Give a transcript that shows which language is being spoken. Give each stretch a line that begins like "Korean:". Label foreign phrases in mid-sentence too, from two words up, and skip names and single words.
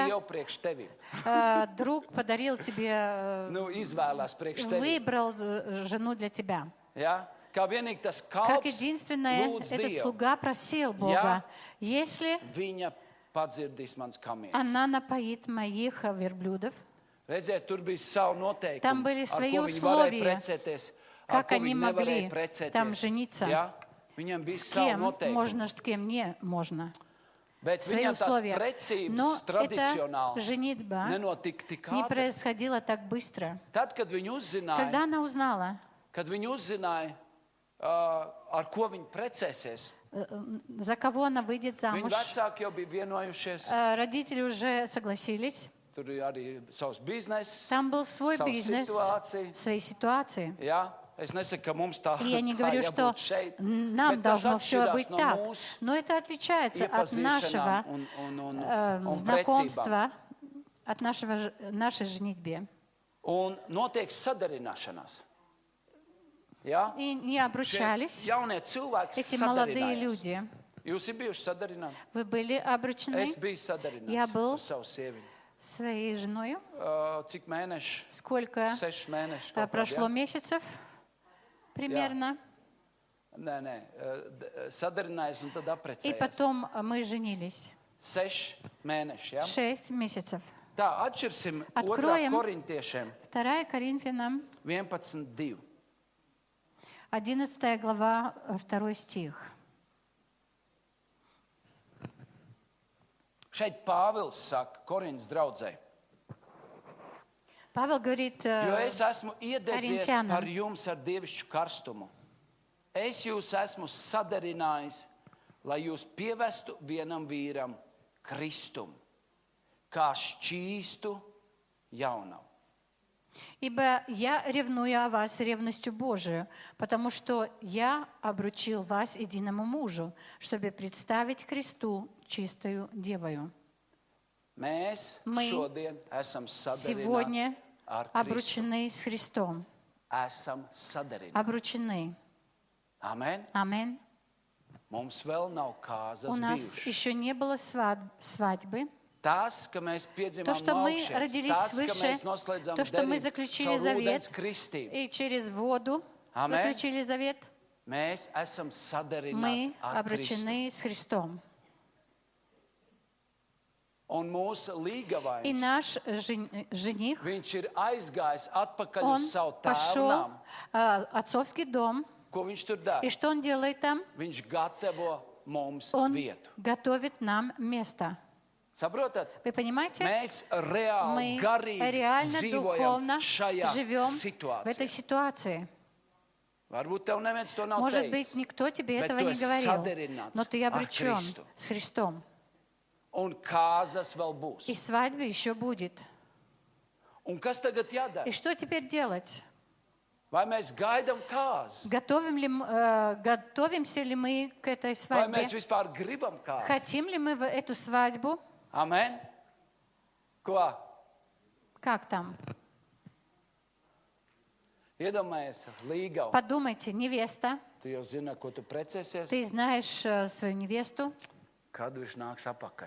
Latvian: sievu priekš tevi.
Russian: друг подарил тебе,
Latvian: Nu, izvēlās priekš tevi.
Russian: выбрал жену для тебя.
Latvian: Ja? Kā vienīgi tas
Russian: Как
Latvian: kalps
Russian: единственное,
Latvian: lūdz
Russian: этот
Latvian: Dievu,
Russian: слуга просил Бога, если
Latvian: viņa padzirdīs mans kamieņus.
Russian: она напоит моих верблюдов,
Latvian: Redziet, tur bija savu noteikumu,
Russian: Там были
Latvian: ar
Russian: свои
Latvian: ko viņi varēja
Russian: условия,
Latvian: precēties, ar
Russian: как
Latvian: ko
Russian: они
Latvian: viņi
Russian: могли
Latvian: nevarēja precēties.
Russian: там жениться.
Latvian: Ja? Viņam bija
Russian: с
Latvian: savu
Russian: кем
Latvian: noteikumu.
Russian: можно, с кем не можно.
Latvian: Bet
Russian: Свои
Latvian: viņam tās
Russian: условия. Но
Latvian: precības
Russian: эта
Latvian: tradicionāli
Russian: женитьба
Latvian: nenotika tik
Russian: не
Latvian: ātri.
Russian: происходила так быстро.
Latvian: Tad, kad viņi uzzināja,
Russian: Когда она узнала,
Latvian: ar ko viņi precēsies,
Russian: за кого она выйдет
Latvian: viņa
Russian: замуж,
Latvian: vecāki jau bija vienojušies.
Russian: родители уже согласились.
Latvian: Tur ir arī savs bizness.
Russian: Там был свой
Latvian: Savu
Russian: бизнес,
Latvian: situāciju.
Russian: свои ситуации.
Latvian: Ja? Es nesaku, ka mums tā
Russian: И я не
Latvian: tā
Russian: говорю, что
Latvian: jābūt šeit,
Russian: нам
Latvian: bet tas
Russian: должно все
Latvian: atšķirās
Russian: быть
Latvian: no
Russian: так.
Latvian: mūsu
Russian: Но это отличается от нашего
Latvian: iepazīšanām un
Russian: знакомства, от нашей женитьбе.
Latvian: Un notiek sadarināšanās. Ja?
Russian: И не
Latvian: Šie
Russian: обручались
Latvian: jaunie cilvēki
Russian: эти молодые
Latvian: sadarinājās.
Russian: люди.
Latvian: Jūs esat bijuši sadarināti?
Russian: Вы были обручены
Latvian: Es biju sadarināts
Russian: Я был.
Latvian: ar savu sieviņu.
Russian: своей женой.
Latvian: Cik mēneši?
Russian: Сколько
Latvian: 6 mēneši. kaut kādi,
Russian: прошло
Latvian: ja?
Russian: месяцев примерно.
Latvian: Nē, sadarinājies un tad
Russian: И
Latvian: apprecējās.
Russian: потом мы женились.
Latvian: 6 mēneši. Ja?
Russian: 6 месяцев.
Latvian: Tā, atšķirsim 2.
Russian: Откроем.
Latvian: korintiešiem
Russian: 2 Коринфянам,
Latvian: 11.2.
Russian: 11 глава, 2 стих.
Latvian: Šeit Pāvils saka Korintas draudzei,
Russian: Павел говорит
Latvian: jo es esmu iededzies
Russian: Korintianam.
Latvian: par jums ar dievišķu karstumu. Es jūs esmu sadarinājis, lai jūs pievestu vienam vīram Kristum, kā šķīstu jaunavu.
Russian: «Ибо я ревную о вас ревностью Божию, потому что я обручил вас единому мужу, чтобы представить Христу чистою девою».
Latvian: Mēs
Russian: Мы
Latvian: šodien esam
Russian: Сегодня
Latvian: sadarināti ar Kristu.
Russian: обручены с Христом.
Latvian: Esam sadarināti.
Russian: Обручены.
Latvian: Amen.
Russian: Аминь.
Latvian: Mums vēl nav kāzas
Russian: У нас
Latvian: bijušas.
Russian: еще не было свадьбы.
Latvian: Tas, ka mēs piedzimām
Russian: То, что
Latvian: no
Russian: мы
Latvian: augšas,
Russian: родились
Latvian: tas, ka
Russian: свыше,
Latvian: mēs noslēdzam
Russian: то, что мы
Latvian: derību
Russian: заключили
Latvian: caur
Russian: завет
Latvian: ūdens kristību.
Russian: и через воду
Latvian: Amen.
Russian: заключили завет,
Latvian: Mēs esam sadarināti
Russian: мы
Latvian: ar Kristu.
Russian: обручены с Христом.
Latvian: Un mūsu
Russian: И
Latvian: līgavainis,
Russian: наш жених,
Latvian: viņš ir aizgājis atpakaļ
Russian: он
Latvian: uz savu
Russian: пошел
Latvian: tēvu
Russian: в отцовский дом.
Latvian: Ko viņš tur dara?
Russian: И что он делает там?
Latvian: Viņš gatavo mums
Russian: Он
Latvian: vietu.
Russian: готовит нам место.
Latvian: Saprotat?
Russian: Вы понимаете?
Latvian: Mēs reāli,
Russian: Мы
Latvian: garīgi
Russian: реально
Latvian: dzīvojam
Russian: духовно
Latvian: šajā
Russian: живем в этой
Latvian: situācijā.
Russian: ситуации.
Latvian: Varbūt tev neviens to nav
Russian: Может быть,
Latvian: teicis.
Russian: никто тебе
Latvian: Bet
Russian: этого
Latvian: tu
Russian: не
Latvian: esi
Russian: говорил,
Latvian: saderināts
Russian: но ты
Latvian: ar
Russian: обречен
Latvian: Kristu.
Russian: с Христом.
Latvian: Un kāzas vēl būs.
Russian: И свадьба еще будет.
Latvian: Un kas tagad jādara?
Russian: И что теперь делать?
Latvian: Vai mēs gaidām kāzas?
Russian: Готовимся ли мы к этой
Latvian: Vai
Russian: свадьбе?
Latvian: mēs vispār gribam kāzas?
Russian: Хотим ли мы в эту свадьбу?
Latvian: Amen? Ko?
Russian: Как там?
Latvian: Iedomājies, līgavu.
Russian: Подумайте, невеста,
Latvian: Tu jau zini, ko tu precēsies,
Russian: ты знаешь свою невесту,
Latvian: kad viņš nāks apakaļ.